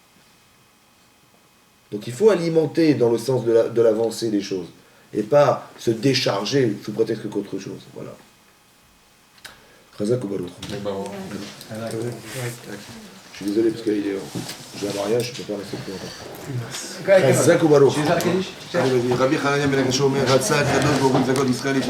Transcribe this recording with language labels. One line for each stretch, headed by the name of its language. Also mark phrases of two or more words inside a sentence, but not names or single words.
French: Donc il faut alimenter dans le sens de l'avancée des choses. Et pas se décharger sous prétexte qu'autre chose.
Hebrew: Voilà. חזק וברוך.
French: Je suis désolé parce que j'ai un mariage, je ne peux pas rester plus longtemps.
Hebrew: חזק וברוך. רבי חנניה בן עקשיא אומר, רצה, קדוש ברוך הוא, זכות ישראל.